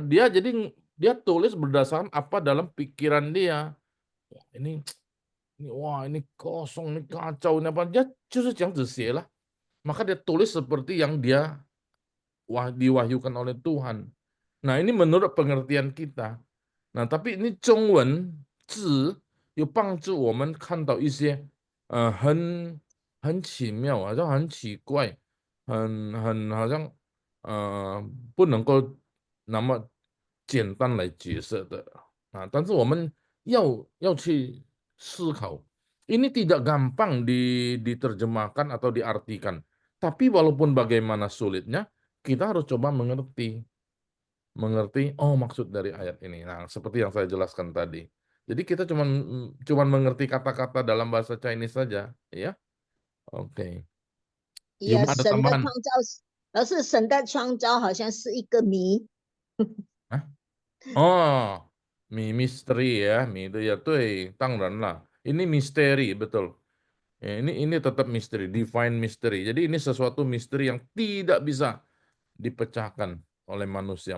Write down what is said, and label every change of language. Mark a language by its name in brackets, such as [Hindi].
[Indonesian] Dia tulis berdasarkan apa dalam pikiran dia. Wah, ini kosong, ini kacau, ini apa? Dia justru yang lah. Maka dia tulis seperti yang dia diwahyukan oleh Tuhan. Nah, ini menurut pengertian kita. [Chinese] Nah， [Indonesian] tapi ini [Chinese] 中文字又帮助我们看到一些很奇妙，好像很奇怪，好像不能够那么简单来解释的啊。但是我们要去思考， [Indonesian] ini tidak gampang diterjemahkan atau diartikan. Tapi walaupun bagaimana sulitnya, kita harus coba mengerti maksud dari ayat ini. Nah, seperti yang saya jelaskan tadi. Jadi kita cuman mengerti kata-kata dalam bahasa Chinese saja, ya. Oke. [Chinese] 也 [Indonesian] Yuma ada [Chinese] 神的 [Indonesian] tambahan? [Chinese] 创造，而是神的创造好像是一个谜。 Hah? [Indonesian] Oh, misteri ya, itu ya, [Chinese] 对，当然 [Indonesian] lah. Ini misteri, betul. Ya, ini tetap misteri, [English] divine mystery. [Indonesian] Jadi ini sesuatu misteri yang tidak bisa dipecahkan oleh manusia.